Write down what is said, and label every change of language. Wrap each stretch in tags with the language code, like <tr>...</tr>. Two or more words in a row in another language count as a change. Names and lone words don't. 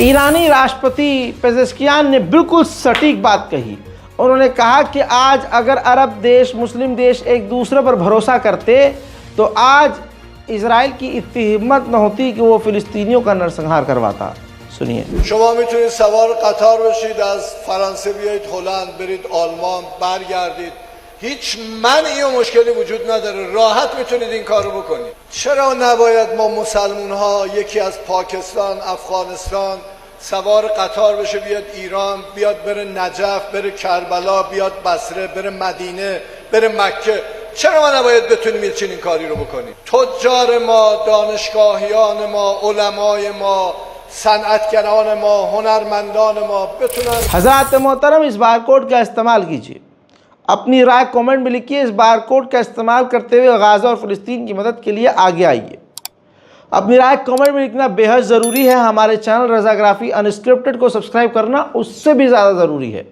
<hi>ईरानी राष्ट्रपति पेजेश्कियान ने बिल्कुल सटीक बात कही। उन्होंने कहा कि आज अगर अरब देश, मुस्लिम देश एक दूसरे पर भरोसा करते तो आज इजराइल की इतनी हिम्मत न होती कि वो फिलिस्तीनियों का नरसंहार करवाता। सुनिए।</hi> <fa>شما میتونید سوار قطار بشید، از فرانسه بیایید هلند، برید آلمان، برگردید، هیچ منعی و مشکلی وجود نداره، راحت میتونید این کارو بکنید. چرا نباید ما مسلمون ها یکی از پاکستان، افغانستان سوار قطار بشه بیاد ایران، بیاد بره نجف، بره کربلا، بیاد بصره، بره مدینه، بره مکه؟ چرا ما نباید بتونیم یه چنین کاری رو بکنیم؟ تجار ما، دانشگاهیان ما، علمای ما، صنعتگران ما، هنرمندان ما بتونن।</fa> <hi>हज़रात मोहतरम, इस बारकोड का इस्तेमाल कीजिए। अपनी राय कमेंट में लिखिए। इस बारकोड का इस्तेमाल करते हुए गाज़ा और फ़लस्तीन की मदद के लिए आगे आइए। अपनी राय कमेंट में लिखना बेहद ज़रूरी है। हमारे चैनल रज़ाग्राफ़ी अनस्क्रिप्टेड को सब्सक्राइब करना उससे भी ज़्यादा ज़रूरी है।</hi>